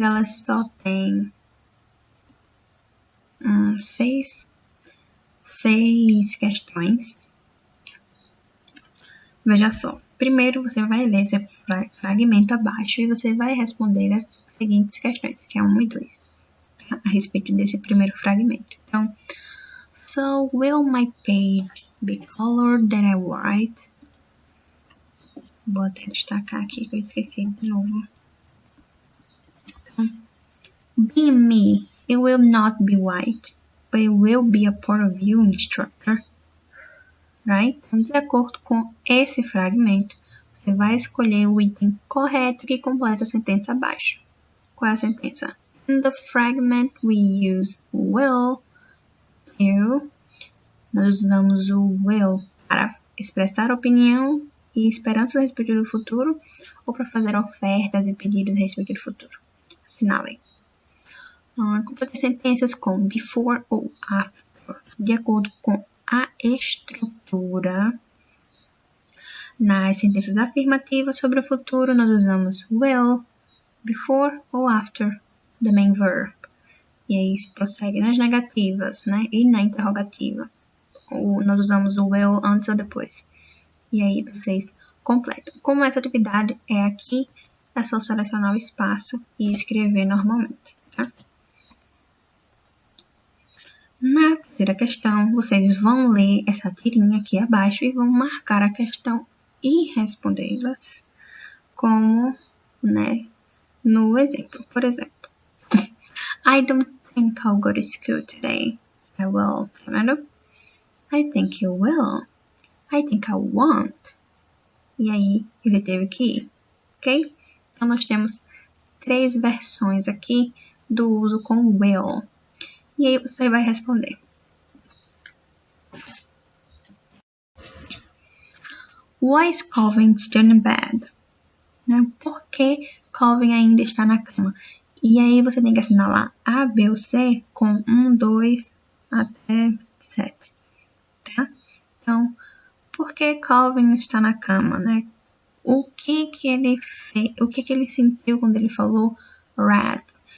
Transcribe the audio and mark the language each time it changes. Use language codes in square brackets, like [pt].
[pt] Ela só tem 6 questões. Veja só. Primeiro, você vai ler esse fragmento abaixo e você vai responder as seguintes questões, que é 1 e 2, tá? A respeito desse primeiro fragmento. [en] Então, so will my page be colored that I write? [pt] Vou até destacar aqui que eu esqueci de novo. [en] Being me, it will not be white, but it will be a part of you, instructor. Right? [pt] Então, de acordo com esse fragmento, você vai escolher o item correto que completa a sentença abaixo. Qual é a sentença? [en] In the fragment we use will, you. [pt] Nós usamos o will para expressar opinião e esperanças a respeito do futuro ou para fazer ofertas e pedidos a respeito do futuro. Assinalem. Complete sentenças com before ou after, de acordo com a estrutura. Nas sentenças afirmativas sobre o futuro, nós usamos will, before ou after [en] the main verb. [pt] E aí prossegue nas negativas, né? E na interrogativa. Nós usamos o will antes ou depois. E aí vocês completam. Como essa atividade é aqui, é só selecionar o espaço e escrever normalmente, tá? Na terceira questão, vocês vão ler essa tirinha aqui abaixo e vão marcar a questão e respondê-las como, né, no exemplo. [en] Por exemplo, I don't think I'll go to school today. I will. [pt] Tá vendo? [en] I think you will. I think I won't. [pt] E aí, ele teve que ir, ok? Então, nós temos 3 versões aqui do uso com will. E aí, você vai responder. [en] Why is Calvin still in bed? [pt] Né? Por que Calvin ainda está na cama? E aí, você tem que assinalar A, B ou C com 1, 2 até 7. Tá? Então, por que Calvin está na cama, né? O que ele fez, o que ele sentiu quando ele falou rats?